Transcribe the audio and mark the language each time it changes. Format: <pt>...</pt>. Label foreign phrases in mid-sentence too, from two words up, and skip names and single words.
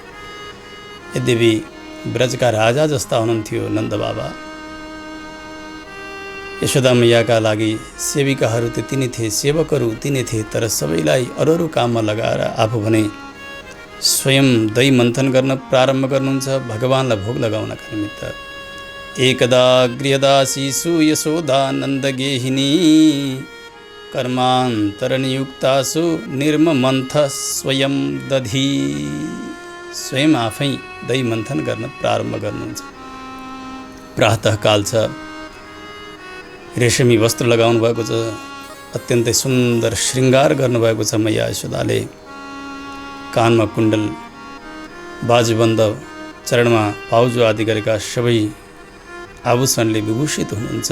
<ne>यद्यपि ब्रजका राजा जस्ता हुनुहुन्थ्यो नन्द बाबा, यशोदा मैयाका लागि सेविकाहरू त्यति नै थिए, सेवकहरू तिनै थिए, तर सबैलाई अरू काममा लगाएर आफू भने स्वयं दही मन्थन गर्न प्रारम्भ गर्नुहुन्छ भगवानलाई भोग लगाउनका निमित्त।</ne> <sa>एकदा गृहदासीसु यशोदा नन्दगेहिनी कर्मान्तरनियुक्तासु निर्ममन्थ स्वयं दधी।</sa> <ne>स्वयं आफै दही मन्थन गर्न प्रारम्भ गर्नुहुन्छ। प्रातःकाल छ, रेशमी वस्त्र लगाउनु भएको छ, अत्यन्तै सुन्दर श्रृङ्गार गर्नुभएको छ मैया यशोदाले। कानमा कुण्डल, बाजुबन्द, चरणमा पाउजो आदि गरेका सबै आभूषणले विभूषित हुनुहुन्छ।</ne>